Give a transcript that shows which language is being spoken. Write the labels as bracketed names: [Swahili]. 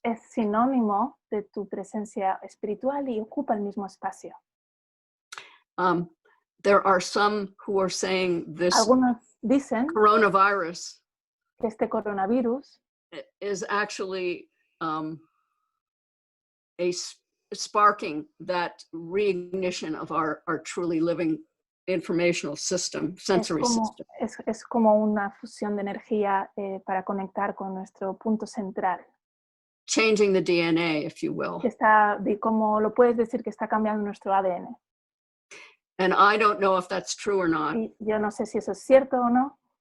[Spanish] Es sinónimo de tu presencia espiritual y ocupa el mismo espacio. [English] There are some who are saying this [Spanish] Algunos dicen [English] coronavirus [Spanish] que este coronavirus [English] is actually a sparking that reignition of our truly living informational system, sensory system. [Spanish] Es como una fusión de energía para conectar con nuestro punto central. [English] Changing the DNA, if you will. [Spanish] Como lo puedes decir que está cambiando nuestro ADN. [English] And I don't know if that's true or not. [Spanish] Y yo no sé si eso es cierto o no.